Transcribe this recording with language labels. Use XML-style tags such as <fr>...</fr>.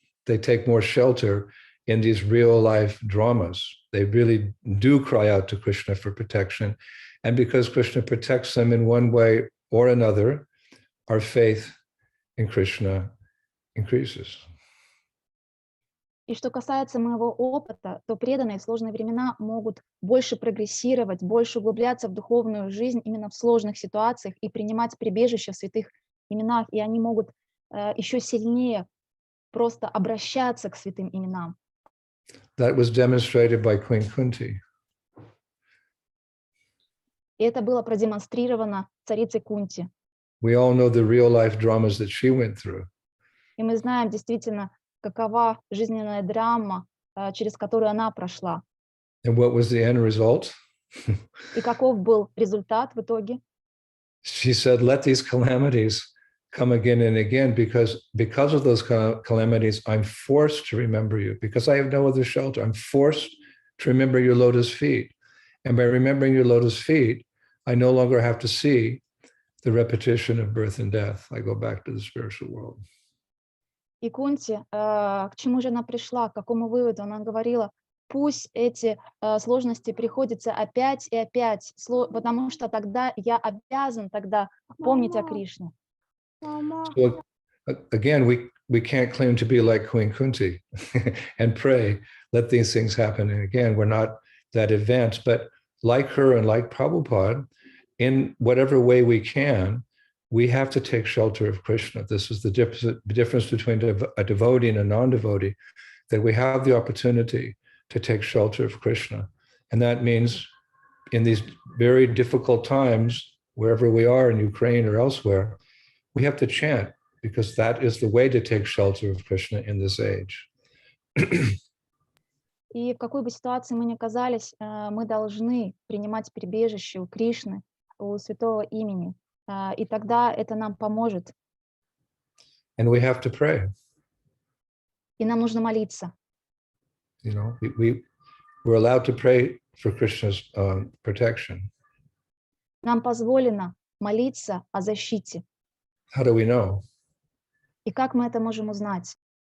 <en>They take more shelter in these real life dramas. They really do cry out to Krishna for protection. And because Krishna protects them in one way or another, our faith in Krishna increases.</en> <ru>И что касается моего опыта, то преданные в сложные времена могут больше прогрессировать, больше углубляться в духовную жизнь именно в сложных ситуациях и принимать прибежище в святых именах, и они могут еще сильнее просто обращаться к святым именам.</ru> <en>That was demonstrated by Queen Kunti.</en> <ru>И это было продемонстрировано царицей Кунти.</ru> <en>We all know the real life dramas that she went through.</en> <ru>И мы знаем действительно, какова жизненная драма, через которую она прошла.</ru> <en>And what was the end result?</en> <ru>И каков был результат в итоге?</ru> <en>She said, let these calamities come again and again, because of those calamities, I'm forced to remember you, because I have no other shelter. I'm forced to remember your lotus feet. And by remembering your lotus feet, I no longer have to see the repetition of birth and death. I go back to the spiritual world.</en> <ru>И Кунти, к чему же она пришла, к какому выводу? Она говорила, пусть эти сложности приходятся опять и опять, потому что тогда я обязан тогда помнить о Кришне.</ru> <en>So again, we can't claim to be like Queen Kunti and pray, let these things happen. And again, we're not that advanced, but like her and like Prabhupada, in whatever way we can, we have to take shelter of Krishna. This is the difference between a devotee and a non-devotee, that we have the opportunity to take shelter of Krishna. And that means in these very difficult times, wherever we are in Ukraine or elsewhere, we have to chant, because that is the way to take shelter of Krishna in this age.</en> <ru>И в какой бы ситуации мы ни оказались, мы должны принимать прибежище у Кришны, у святого имени. И тогда это нам поможет.</ru> <en>And we have to pray.</en> <ru>И нам нужно молиться.</ru> <en>We're allowed to pray for Krishna's protection.</en> <ru>Нам позволено молиться о защите.</ru> <en>How do we know?</en> <ru>И как мы это можем узнать?</ru>